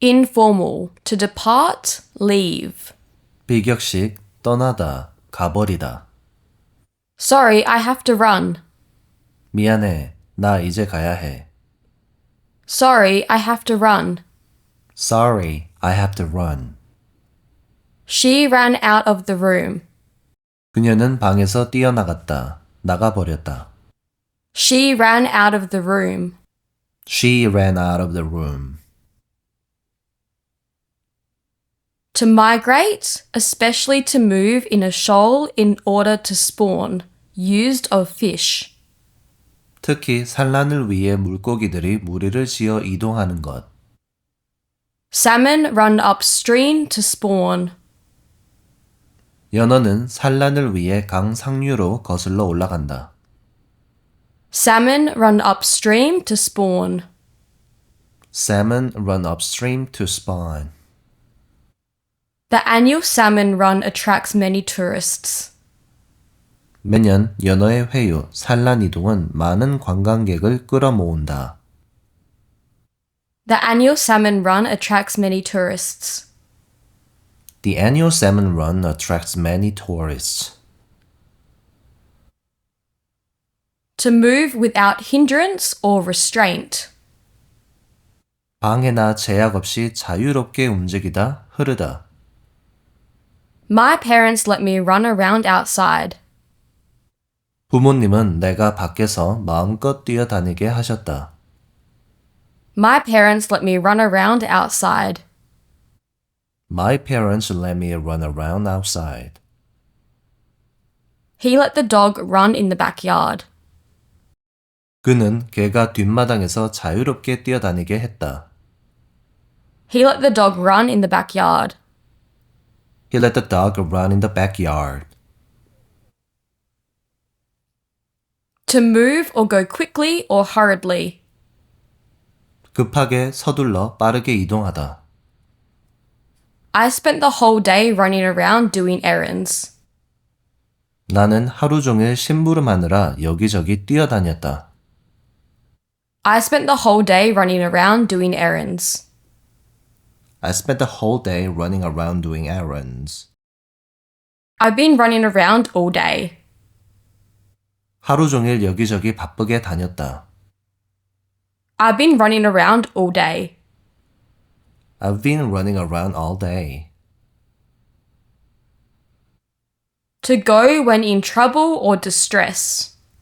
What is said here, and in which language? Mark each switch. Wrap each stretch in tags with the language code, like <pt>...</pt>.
<en>informal, to depart, leave.</en> <ko>비격식, 떠나다, 가버리다.</ko> <en>Sorry, I have to run.</en> <ko>미안해, 나 이제 가야 해.</ko> <en>Sorry, I have to run. Sorry, I have to run. She ran out of the room.</en> <ko>그녀는 방에서 뛰어나갔다. 나가버렸다.</ko> <en>She ran out of the room. She ran out of the room. To migrate, especially to move in a shoal in order to spawn, used of fish.</en> <ko>특히 산란을 위해 물고기들이 무리를 지어 이동하는 것.</ko> <en>Salmon run upstream to spawn.</en> <ko>연어는 산란을 위해 강 상류로 거슬러 올라간다.</ko> <en>Salmon run upstream to spawn. Salmon run upstream to spawn. The annual salmon run attracts many tourists.</en> <ko>매년 연어의 회유, 산란 이동은 많은 관광객을 끌어모은다.</ko> <en>The annual salmon run attracts many tourists. The annual salmon run attracts many tourists. To move without hindrance or restraint.</en> <ko>방해나 제약 없이 자유롭게 움직이다, 흐르다.</ko> <en>My parents let me run around outside.</en> <ko>부모님은 내가 밖에서 마음껏 뛰어다니게 하셨다.</ko> <en>My parents let me run around outside. My parents let me run around outside. He let the dog run in the backyard.</en> <ko>그는 개가 뒷마당에서 자유롭게 뛰어다니게 했다.</ko> <en>He let the dog run in the backyard. He let the dog run in the backyard. To move or go quickly or hurriedly.</en> <ko>급하게 서둘러 빠르게 이동하다.</ko> <en>I spent the whole day running around doing errands.</en> <ko>나는 하루 종일 심부름하느라 여기저기 뛰어다녔다.</ko> <en>I spent the whole day running around doing errands. I spent the whole day running around doing errands. I've been running around all day.</en> <ko>하루 종일 여기저기 바쁘게 다녔다.</ko> <en>I've been running around all day. I've been running around all day. To go when in trouble or distress.</en>